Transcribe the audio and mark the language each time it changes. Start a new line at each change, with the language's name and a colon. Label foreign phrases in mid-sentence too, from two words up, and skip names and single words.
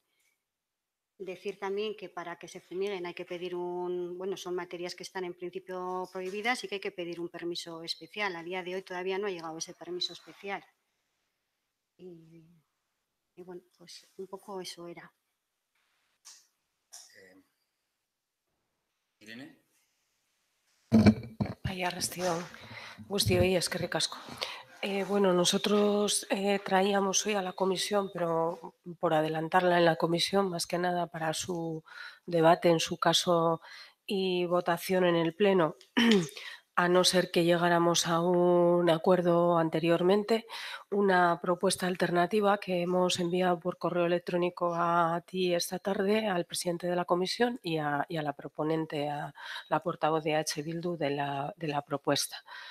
Spanish: Decir también que para que se fumiguen hay que pedir son materias que están en principio prohibidas y que hay que pedir un permiso especial. A día de hoy todavía no ha llegado ese permiso especial. Y bueno, pues un poco eso era. Irene.
Basque: Bai, arrastion guztioi, eskerrik asko.
Spanish: Bueno, nosotros traíamos hoy a la comisión, pero por adelantarla en la comisión, más que nada para su debate, en su caso, y votación en el Pleno, a no ser que llegáramos a un acuerdo anteriormente, una propuesta alternativa que hemos enviado por correo electrónico a ti esta tarde, al presidente de la comisión y a la proponente, a la portavoz de Bildu de la propuesta.